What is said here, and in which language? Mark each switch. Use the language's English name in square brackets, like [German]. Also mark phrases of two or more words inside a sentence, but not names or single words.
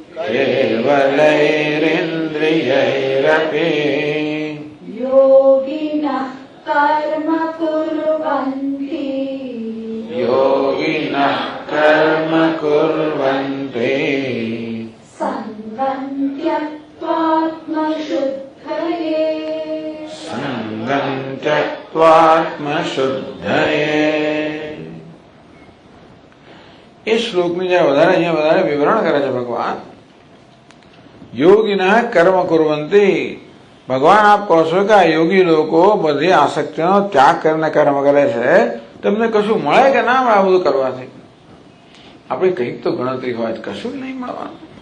[Sanskrit] કેવલૈરિન્દ્રિયૈરપી યોગિન कर्म कुर्वन्ति योगिनः कर्म कुर्वन्ति सङ्गं त्यक्त्वात्मशुद्धये संगं त्यक्त्वात्मशुद्धये। [Hindi] इस श्लोक में जो [Gujarati] વધારે વિવરણ કરે છે ભગવાન, [Sanskrit] योगिना कर्म कुर्वन्ति। [Gujarati] ભગવાન આપ કહો છો કે આ યોગી લોકો બધી આસક્તિનો ત્યાગ કરીને કર્મ કરે છે, તમને કશું મળે કે ના મળે આ બધું કરવાથી? આપણે કંઈક તો ગણતરી હોય, કશું જ નહીં મળવાનું।